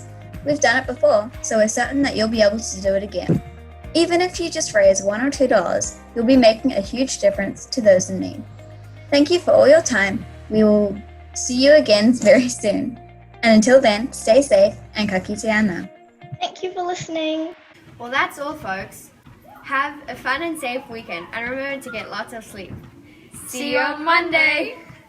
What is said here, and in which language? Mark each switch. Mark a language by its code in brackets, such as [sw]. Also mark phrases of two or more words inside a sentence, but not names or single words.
[en] We've done it before, so we're certain that you'll be able to do it again. Even if you just raise $1 or $2, you'll be making a huge difference to those in need. Thank you for all your time. We will see you again very soon. And until then, stay safe and [mi] ka kite anō. [en] Thank you for listening. Well, that's all, folks. Have a fun and safe weekend, and remember to get lots of sleep. See you on Monday!